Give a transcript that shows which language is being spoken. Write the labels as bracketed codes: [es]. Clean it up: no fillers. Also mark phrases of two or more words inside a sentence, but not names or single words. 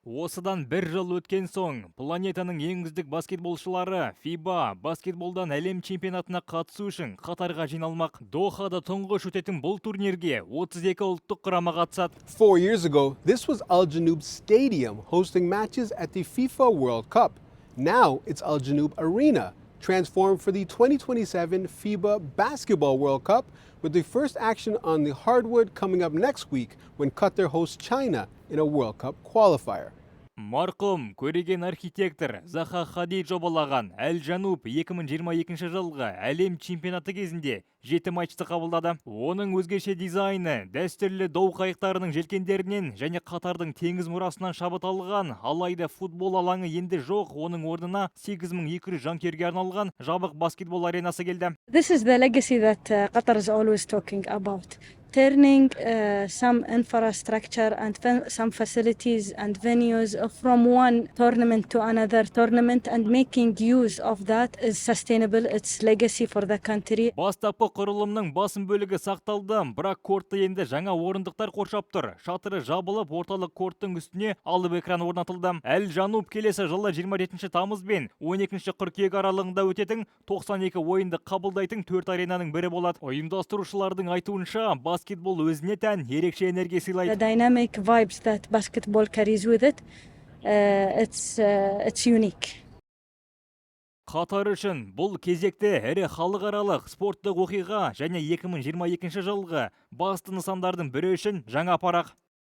[kk] Осыдан бір жыл өткен соң, планетаның ең үздік баскетболшылары FIBA Баскетболдан әлем чемпионатына қатысу үшін Қатарға жиналмақ. Дохада тұңғыш өтетін бұл турнирге 32 ұлттық құрама қатысады. [en] 4 years ago, this was Al Janoub Stadium hosting matches at the FIFA World Cup. Now it's Al Janoub Arena, transformed for the 2027 FIBA Basketball World Cup, with the first action on the hardwood coming up next week when Qatar hosts China in a World Cup qualifier. [kk] Марқұм көреген архитектор Дохаға жобалаған Әл-Жануб 2022 жылғы әлем чемпионаты кезінде 7 матчты қабылдады. Оның өзгеше дизайны дәстүрлі доу қайықтарының желкендерінен және Қатардың теңіз мұрасынан шабыт алайда футбол алаңы енді жоқ, оның орнына 8200 жанкүйерге арналған жабық баскетбол аренасы келді. [en] This is the legacy that Qatar is always talking about. Turning some infrastructure and some facilities and venues from one tournament to another tournament and making use of that is sustainable. It's legacy for the country. [kk] Бастапқы құрылымның басым бөлігі сақталды, бірақ кортты енді жаңа орындықтар қоршап тұр. Шатыры жабылып, орталық корттың үстіне алып экран орнатылды. Әл-Жануб келесі жылы 27 тамыз бен 12 қыркүйек аралығында өтетін 92 ойынды қабылдайтын 4 аренаның бірі болады. Ұйымдастырушылардың айтуынша, баскетбол өзіне тән ерекше энергия сыйлайды. [en] The dynamic vibes that basketball carries with it, it's unique. [kk] Қатар үшін бұл кезекте әрі халықаралық спорттық оқиға және 2022 жылғы басты нысандардың бірі үшін жаңа парақ.